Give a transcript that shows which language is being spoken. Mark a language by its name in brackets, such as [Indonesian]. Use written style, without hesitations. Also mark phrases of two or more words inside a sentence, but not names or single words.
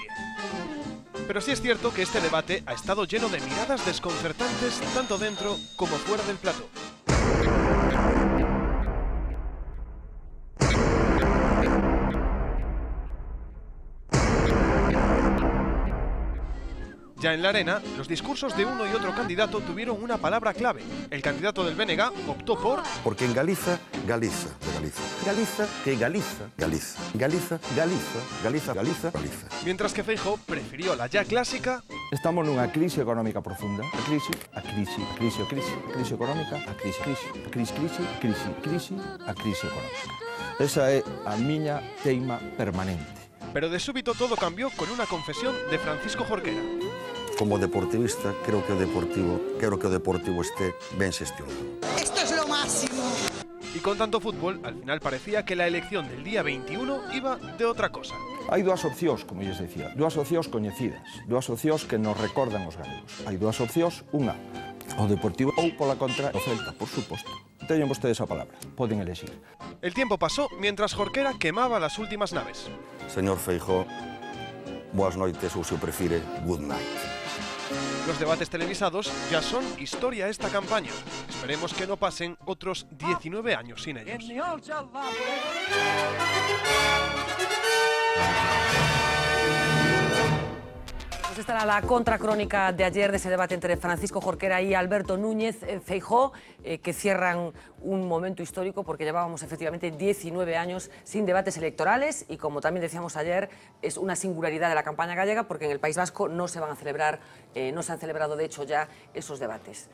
[Spanish] Pero sí es cierto que este debate ha estado lleno de miradas desconcertantes tanto dentro como fuera del plató. Ya en la arena, los discursos de uno y otro candidato tuvieron una palabra clave. El candidato del BNG optó por... [Galician] Porque en Galiza, Galiza, de Galiza. Galiza, que Galiza, Galiza. Galiza, Galiza, Galiza, Galiza, Galiza. [Spanish] Mientras que Feijóo prefirió la ya clásica... [Galician] Estamos nunha crise económica profunda. A crise económica, a crise económica. Esa é a miña teima permanente. [Spanish] Pero de súbito todo cambió con una confesión de Francisco Jorquera. [Galician] Como deportivista, creo que o Deportivo esté ben xestionado. [Spanish] ¡Esto es lo máximo! Y con tanto fútbol, al final parecía que la elección del día 21 iba de otra cosa. [Galician] Hai dúas opcións, como lles decía, dúas opcións coñecidas, dúas opcións que nos recordan os galegos. Hai dúas opcións, unha, o Deportivo ou, pola contra, o Celta, por suposto. Teñen vostedes a palabra, poden elegir. [Spanish] El tiempo pasó mientras Jorquera quemaba las últimas naves. [Galician] Señor Feijóo, boas noites ou, se o prefire, [English] good night. [Spanish] Los debates televisados ya son historia esta campaña. Esperemos que no pasen otros 19 años sin ellos. Pues esta era la contracrónica de ayer de ese debate entre Francisco Jorquera y Alberto Núñez Feijóo, que cierran un momento histórico porque llevábamos efectivamente 19 años sin debates electorales y, como también decíamos ayer, es una singularidad de la campaña gallega porque en el País Vasco no se van a celebrar, no se han celebrado de hecho ya esos debates.